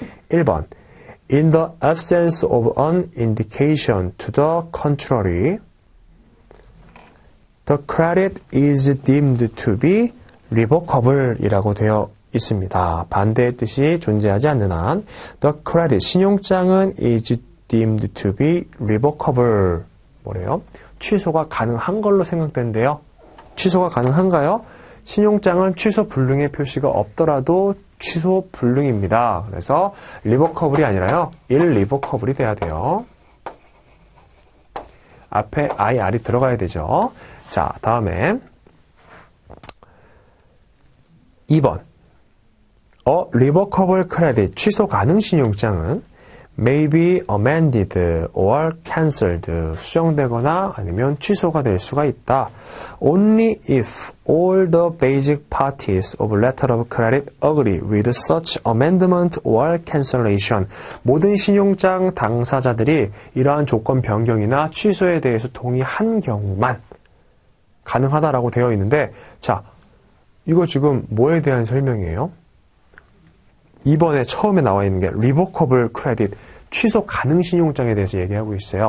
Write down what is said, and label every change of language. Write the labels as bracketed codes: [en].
[ko] 1번. [en] In the absence of an indication to the contrary, the credit is deemed to be revocable [ko] 이라고 되어 있습니다. 반대의 뜻이 존재하지 않는 한, [en] the credit, [ko] 신용장은 [en] is deemed to be revocable. [ko] 뭐래요? 취소가 가능한 걸로 생각된대요. 취소가 가능한가요? 신용장은 취소 불능의 표시가 없더라도 취소 불능입니다. 그래서 리버커블이 아니라요. 일리버커블이 돼야 돼요. 앞에 IR이 들어가야 되죠. 자, 다음에 2번. 리버커블 크레딧 취소 가능 신용장은 [en] may be amended or cancelled [ko] 수정되거나 아니면 취소가 될 수가 있다. [en] Only if all the basic parties of letter of credit agree with such amendment or cancellation. [ko] 모든 신용장 당사자들이 이러한 조건 변경이나 취소에 대해서 동의한 경우만 가능하다라고 되어 있는데, 자, 이거 지금 뭐에 대한 설명이에요? 2번에 처음에 나와 있는 게 리버커블 크레딧 취소 가능 신용장에 대해서 얘기하고 있어요.